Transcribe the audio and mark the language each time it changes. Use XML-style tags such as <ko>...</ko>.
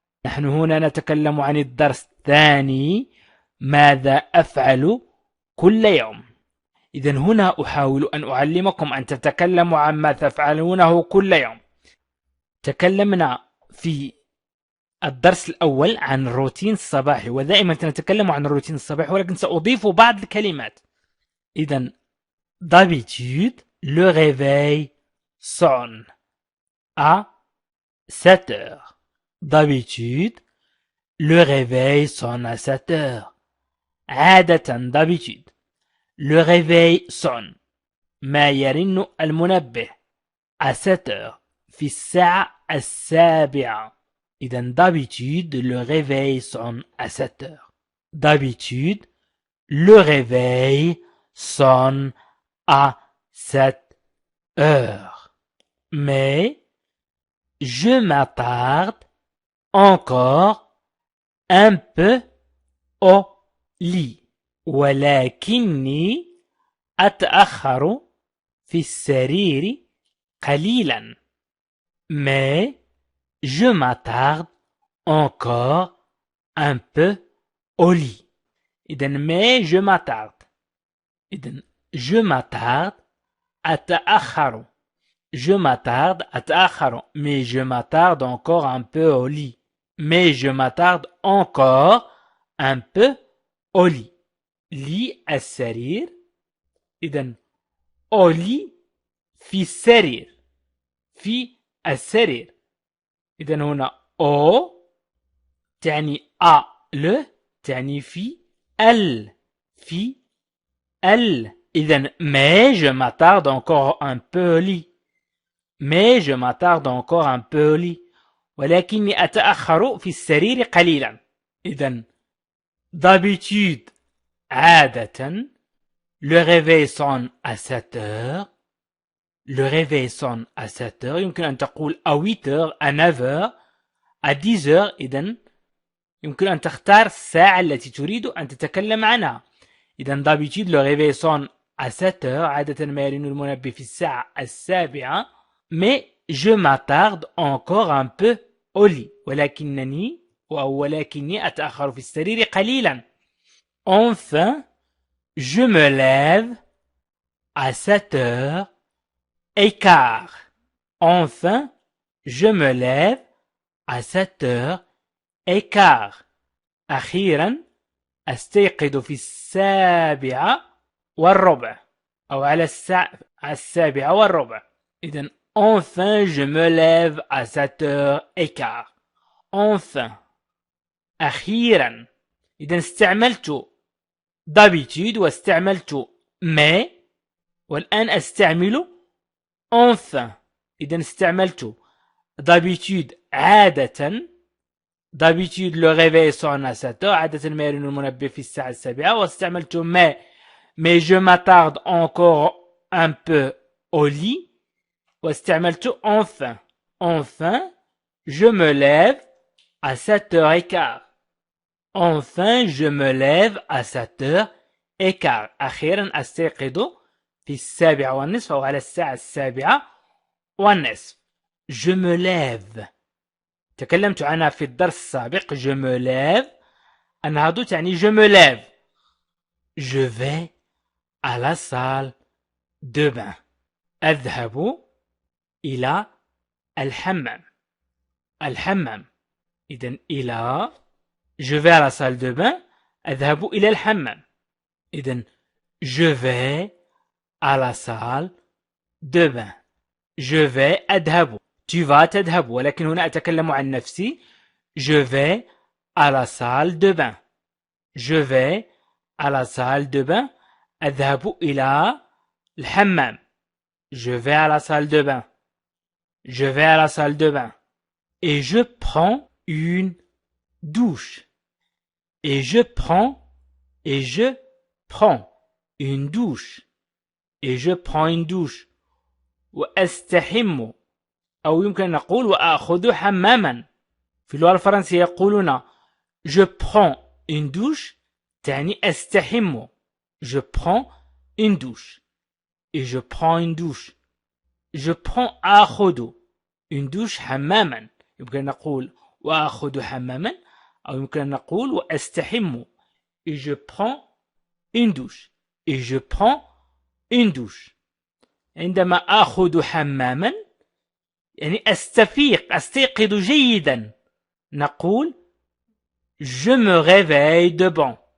<ar>نحن هنا نتكلم عن الدرس الثاني، ماذا أفعل كل يوم. إذا هنا أحاول أن أعلمكم أن تتكلموا عما تفعلونه كل يوم. تكلمنا في الدرس الأول عن الروتين الصباحي، ودائما نتكلم عن الروتين الصباحي ولكن سأضيف بعض الكلمات. إذا</ar> <fr>d'habitude le réveil sonne à 7 heures. D'habitude le réveil sonne à 7 heures.</fr> <ar>عادة</ar> <fr>d'habitude le réveil sonne</fr> <ar>ما يرن المنبه</ar> <fr>à 7 heures</fr> <ar>في الساعة 7.</ar> <fr>إذن d'habitude le réveil sonne à 7 heures. D'habitude le réveil sonne à 7 heures. Mais je m'attarde encore un peu au lit.</fr> <ar>ولكني أتأخر في السرير قليلا.</ar> <fr>Mais je m'attarde encore un peu au lit.</fr> <ar>إذن</ar> <fr>mais je m'attarde. إذن je m'attarde</fr> <ar>أتأخر.</ar> <fr>Je m'attarde</fr> <ar>أتأخر.</ar> <fr>Mais je m'attarde encore un peu au lit. Mais je m'attarde encore un peu au lit.</fr> <ar>lit السرير. إذن</ar> <fr>au lit</fr> <ar>في السرير. في السرير. إذن هنا</ar> <fr>au</fr> <ar>تعني</ar> <fr>à le</fr> <ar>تعني في في إذن</ar> <fr>mais je m'attarde encore un peu au lit. mais je m'attarde encore un peu au lit.</fr> <ar>ولكني أتأخر في السرير قليلا. إذن</ar> <fr>d'habitude</fr> <ar>عادة</ar> <fr>le réveil sonne à 7 heures. Le réveil sonne à 7 heures.</fr> <ar>يمكن أن تقول</ar> <fr>à 8 heures, à 9 heures, à 10 heures.</fr> <ar>إذن يمكن أن تختار الساعة التي تريد أن تتكلم عنها.</ar> <fr>إذن d'habitude le réveil sonne à 7 heures.</fr> <ar>عادة ما يرن المنبه في الساعة 7.</ar> <fr>Mais je m'attarde encore un peu au lit.</fr> <ar>ولكني أتأخر في السرير قليلا.</ar> <fr>Enfin, je me lève à 7 heures et quart. Enfin, je me lève à 7 heures et quart.</fr> <ar>أخيرا أستيقظ في 7:15 أو على الساعة 7:15. إذن</ar> <fr>enfin je me lève à 7:15.</fr> <ar>enfin أخيرا. إذن استعملت</ar> <fr>d'habitude</fr> <ar>واستعملت</ar> <fr>mais،</fr> <ar>والآن أستعمل enfin. إذن استعملت</ar> <fr>d'habitude</fr> <ar>عادة.</ar> <fr>d'habitude le réveil sonne à 7 heures.</fr> <ar>عادة ما يرن المنبه في الساعة 7. واستعملت</ar> <fr>mais je m'attarde encore un peu au lit.</fr> <ar>واستعملت enfin.</ar> <fr>enfin je me lève à 7:15. enfin je me lève à 7:15.</fr> <ar>أخيرا أستيقظ في 7:15 أو على الساعة 7:15.</ar> <fr>je me lève</fr> <ar>تكلمت عنها في الدرس السابق.</ar> <fr>je me lève</fr> <ar>أنهض تعني</ar> <fr>je me lève. je vais à la salle de bain.</fr> <ar>أذهب إلى الحمام. الحمام. إذن إلى</ar> <fr>je vais à la salle de bain.</fr> <ar>أذهب إلى الحمام.</ar> <fr>إذن je vais à la salle de bain. je vais</fr> <ar>أذهب.</ar> <fr>tu vas</fr> <ar>تذهب، ولكن هنا أتكلم عن نفسي.</ar> <fr>je vais à la salle de bain. je vais à la salle de bain.</fr> <ar>أذهب إلى الحمام.</ar> <fr>je vais à la salle de bain. je vais à la salle de bain. et je prends une douche. et je prends une douche. et je prends une douche.</fr> <ar>وأستحم أو يمكن أن نقول وأخذ حماما. في اللغة الفرنسية يقولون</ar> <fr>je prends une douche</fr> <ar>تعني أستحم.</ar> <fr>je prends une douche et je prends une douche. je prends</fr> <ar>آخذ</ar> <fr>une douche</fr> <ar>حماما. يمكن أن نقول وآخذ حماما أو يمكن أن نقول وأستحم.</ar> <fr>et je prends une douche et je prends une douche.</fr> <ar>عندما آخذ حماما يعني أستيقظ جيدا نقول</ar> <fr>je me réveille de bon.</fr>